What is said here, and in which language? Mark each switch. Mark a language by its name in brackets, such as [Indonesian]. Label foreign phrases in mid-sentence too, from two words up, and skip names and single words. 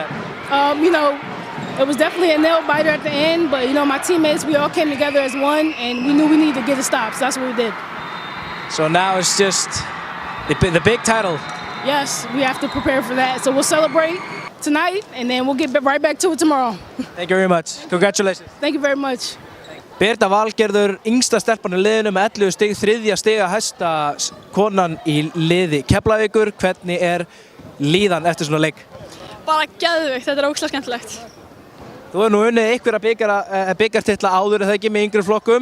[English] It was definitely a nail biter at the end, but my teammates, we all came together as one, and we knew we needed to get a stop, so that's what we did. So now it's just the big title. Yes, we have to prepare for that. So we'll celebrate tonight, and then we'll get right back to it tomorrow. Thank you very much. Congratulations. Thank you very much. [Icelandic] Birta Valgerður, yngsta stelpan í liðinu með 11 stig, 3. stiga hæsta konan í liði Keflavíkur. Hvernig er líðan eftir svona leik? Bara geðveikt, þetta er ógeðslega skemmtilegt. Þú hefur nú unnið einhverja bikartitla áður eða ekki með yngri flokkum.